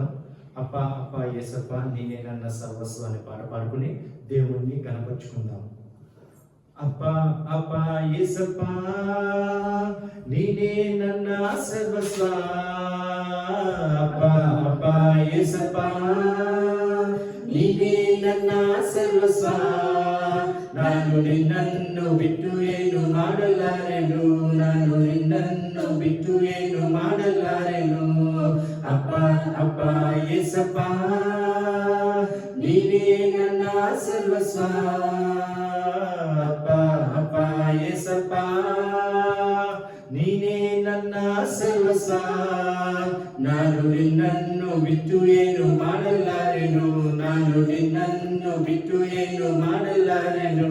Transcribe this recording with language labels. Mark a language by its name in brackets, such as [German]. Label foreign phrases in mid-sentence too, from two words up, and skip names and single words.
[Kannada] ಅಪ್ಪ ಅಪ್ಪ ಯೇಸಪ್ಪ ನೀನೇ ನನ್ನ ಸರ್ವಸ್ವ [Telugu] అనే పాట పాడుకుని దేవుణ్ణి గణపరుచుకుందాం. [Kannada] ಅಪ್ಪ ಅಪ್ಪ ಯೇಸಪ್ಪ ನೀನೇ ನನ್ನ ಸರ್ವಸ್ವ, ಅಪ್ಪ ಅಪ್ಪ ಯೇಸಪ್ಪ ನೀನೇ ನನ್ನ ಸರ್ವಸ್ವ, ನಾನು ನಿನ್ನನ್ನು ಬಿಟ್ಟು ಏನು ಮಾಡಲಾರೆನು, ನಾನು ನಿನ್ನನ್ನು ಬಿಟ್ಟು ಏನು ಮಾಡಲಾರೆನು. ಅಪ್ಪ ಅಪ್ಪ ಯೇಸಪ್ಪ ನೀನೇ ನನ್ನ ಸರ್ವಸ್ವ, ಅಪ್ಪ ಅಪ್ಪ ಯೇಸಪ್ಪ ನೀನೇ ನನ್ನ ಸರ್ವಸ್ವ, ನಾನು ನಿನ್ನನ್ನು ಬಿಟ್ಟು ಏನು ಮಾಡಲಾರೆನು, ನಾನು ನಿನ್ನನ್ನು ಬಿಟ್ಟು ಏನು ಮಾಡಲಾರೆನು.